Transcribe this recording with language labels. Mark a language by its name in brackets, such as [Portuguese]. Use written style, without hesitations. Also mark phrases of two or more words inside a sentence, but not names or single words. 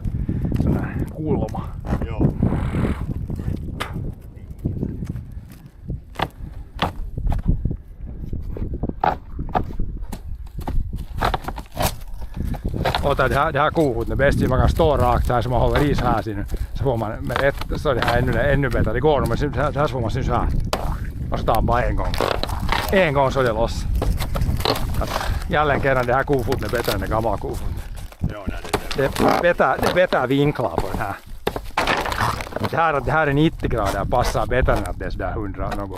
[Finnish] Sellainen kulma. Joo. [Swedish] Det här kofoten är bäst, man kan stå rakt här så man håller i så här sin, så får man med ett, så är det här ännu bättre. Det går nog, men här så får man så här. Och så tar man bara en gång. En gång så är det loss. [Finnish] Jälleen kerran [Swedish] det här kofoten är bättre än det gamla kofoten. Joo, det vetää vinklar på den här. Det här är 90 grader passar bättre än att det är sådär 100 något.